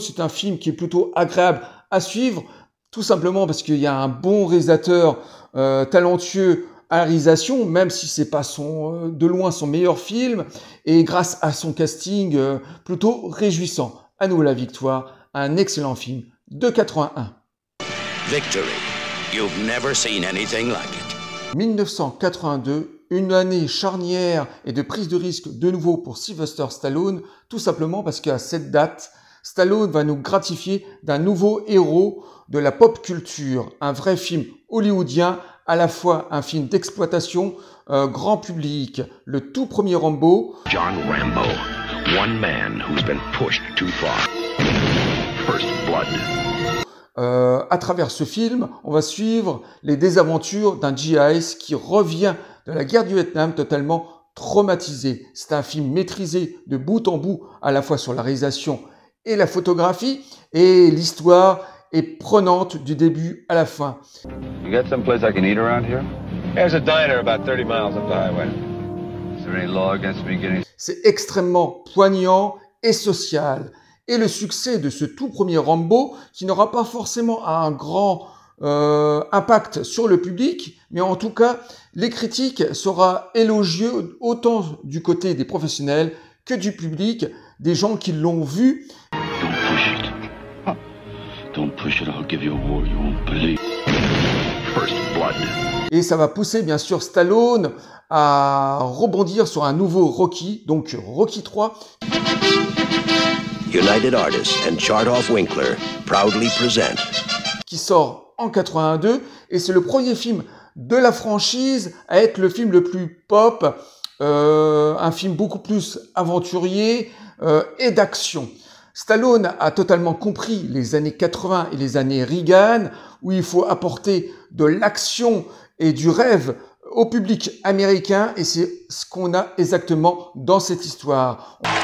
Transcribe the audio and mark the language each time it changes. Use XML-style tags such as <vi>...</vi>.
<fr>C'est un film qui est plutôt agréable à suivre, tout simplement parce qu'il y a un bon réalisateur talentueux à la réalisation, même si c'est pas de loin son meilleur film, et grâce à son casting plutôt réjouissant. À nous la victoire, un excellent film de 81.</fr> <en>Victory. You've never seen anything like it.</en> <fr>1982, une année charnière et de prise de risque de nouveau pour Sylvester Stallone, tout simplement parce qu'à cette date, Stallone va nous gratifier d'un nouveau héros de la pop culture, un vrai film hollywoodien, à la fois un film d'exploitation grand public, le tout premier Rambo.</fr> <en>John Rambo, one man who's been pushed too far. First blood.</en> <fr>À travers ce film, on va suivre les désaventures d'un GI qui revient de la guerre du Vietnam totalement traumatisé. C'est un film maîtrisé de bout en bout, à la fois sur la réalisation et la photographie, et l'histoire et prenante du début à la fin.</fr> <en>You got someplace I can eat around here? There's a diner about 30 miles up the highway. Is there any law against me getting...</en> <fr>C'est extrêmement poignant et social. Et le succès de ce tout premier Rambo, qui n'aura pas forcément un grand impact sur le public, mais en tout cas, les critiques sera élogieux autant du côté des professionnels que du public, des gens qui l'ont vu.</fr> <en>Don't push it. Don't push it, I'll give you a war you won't believe. First blood.</en> <fr>Et ça va pousser bien sûr Stallone à rebondir sur un nouveau Rocky, donc Rocky 3.</fr> <en>United Artists and Chartoff Winkler proudly present.</en> <fr>Qui sort en 82 et c'est le premier film de la franchise à être le film le plus pop, un film beaucoup plus aventurier et d'action. Stallone a totalement compris les années 80 et les années Reagan où il faut apporter de l'action et du rêve au public américain et c'est ce qu'on a exactement dans cette histoire.</fr>